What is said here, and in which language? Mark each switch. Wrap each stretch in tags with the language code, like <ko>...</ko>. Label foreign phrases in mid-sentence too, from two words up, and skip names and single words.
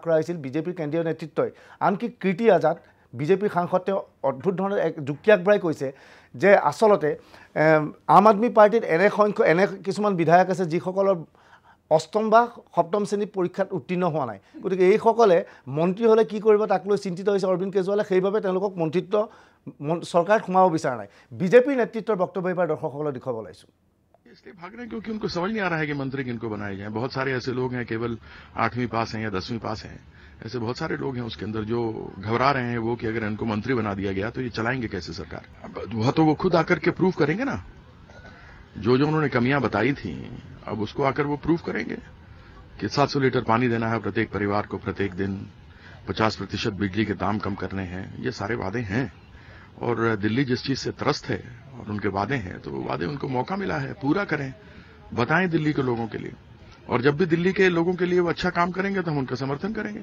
<as>কৰা হৈছিল বিজেপিৰ কেন্দ্ৰীয় নেতৃত্বই আনকি কীৰ্তি আজাদ বিজেপিৰ সাংসদ তেওঁ অদ্ভুত ধৰণৰ এক যুক্তি আগবঢ়াই কৈছে যে আচলতে আম আদমি পাৰ্টিত এনে কিছুমান বিধায়ক আছে যিসকলৰ অষ্টম বা সপ্তম শ্ৰেণীৰ পৰীক্ষাত উত্তীৰ্ণ হোৱা নাই গতিকে এইসকলে মন্ত্ৰী হ'লে কি কৰিব তাক লৈ চিন্তিত হৈছে অৰবিন্দ কেজৰিৱালে সেইবাবে তেওঁলোকক মন্ত্ৰিত্ব চৰকাৰত সোমাব বিচৰা নাই বিজেপিৰ নেতৃত্বৰ বক্তব্য এইবাৰ দৰ্শকসকলক দেখুৱাব ওলাইছোঁ</as> <hi>इसलिए भाग रहे हैं क्योंकि उनको समझ नहीं आ रहा है कि मंत्री किनको बनाए जाएं बहुत सारे ऐसे लोग हैं केवल 8वीं पास हैं या 10वीं पास हैं ऐसे बहुत सारे लोग हैं उसके अंदर जो घबरा रहे हैं वो कि अगर इनको मंत्री बना दिया गया तो ये चलाएंगे कैसे सरकार वह तो वो खुद आकर के प्रूव करेंगे ना जो उन्होंने कमियां बताई थी अब उसको आकर वो प्रूव करेंगे कि 700 लीटर पानी देना है प्रत्येक परिवार को प्रत्येक दिन 50% बिजली के दाम कम करने हैं ये सारे वादे हैं और दिल्ली जिस चीज से त्रस्त है और उनके वादे हैं तो वो वादे उनको मौका मिला है पूरा करें बताएं दिल्ली के लोगों के लिए और जब भी दिल्ली के लोगों के लिए वो अच्छा काम करेंगे तो हम उनका समर्थन करेंगे</hi>